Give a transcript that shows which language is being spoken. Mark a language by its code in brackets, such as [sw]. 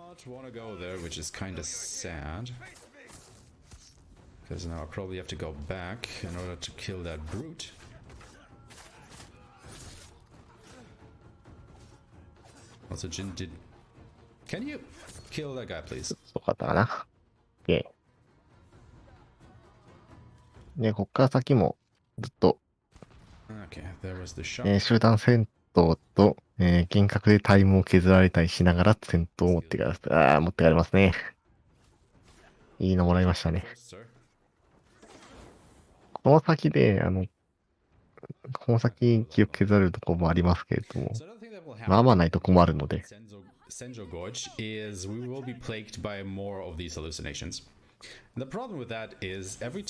[en] Not want to go there, which is kind of sad. Because now I probably have to go back in order to kill that brute. Also, Jin did... Can you kill that guy, please? [ja] そうかったかな。で、こっから先もずっと、 [en] Okay, there was the shot. [ja] 集団戦闘と、幻覚でタイムを削られたりしながら戦闘を持ってかれますね。いいのもらいましたね。この先で、この先記憶削られるところもありますけれども、まあまあないと困るので。 [en] Senjo Gorge is we will be plagued by more of these hallucinations. The problem with that is every time